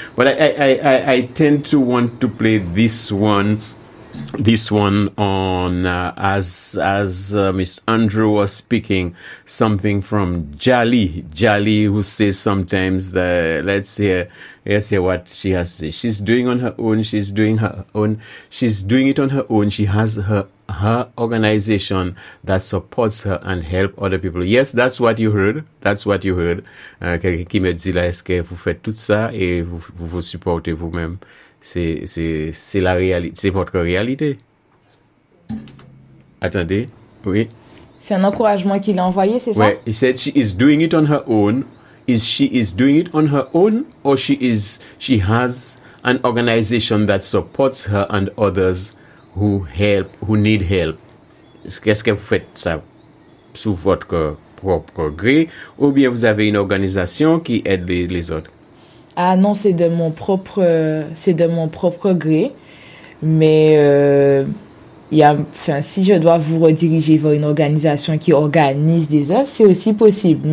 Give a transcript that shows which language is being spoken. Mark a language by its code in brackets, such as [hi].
[en] But I tend to want to play this one on, as Miss Andrew was speaking, something from Jali, who says sometimes, let's hear what she has to say. She's doing on her own, she's doing it on her own, she has her organization that supports her and help other people. Yes, that's what you heard. [fr] Qui me dit là, est-ce que vous faites tout ça et vous supportez vous-même? C'est la réalité, c'est votre réalité. Attendez, oui. C'est un encouragement qu'il a envoyé, c'est ça? [en] Oui, he said she is doing it on her own. Is she is doing it on her own or she has an organization that supports her and others who need help? [fr] Qu'est-ce que vous faites ça sous votre propre gré ou bien vous avez une organisation qui aide les autres? Ah non, c'est de mon propre gré, mais si je dois vous rediriger vers une organisation qui organise des œuvres, c'est aussi possible.